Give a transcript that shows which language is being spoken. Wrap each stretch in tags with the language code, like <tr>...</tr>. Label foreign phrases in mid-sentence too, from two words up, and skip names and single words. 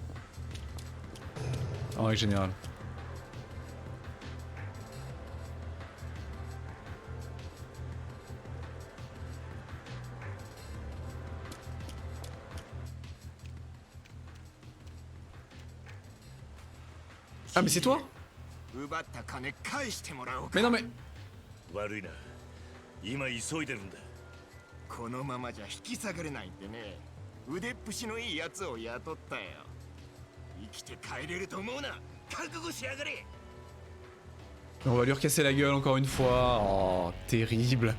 <fr>En règle générale. Ah mais c'est toi? Mais non mais...</fr> <ja>悪いな。今急いでるんだ。このままじゃ引き下がれないんでね。腕っぷしのいいやつを雇ったよ。生きて帰れると思うな。覚悟しやがれ。</ja> <fr>On va lui recasser la gueule encore une fois. Oh, terrible.</fr>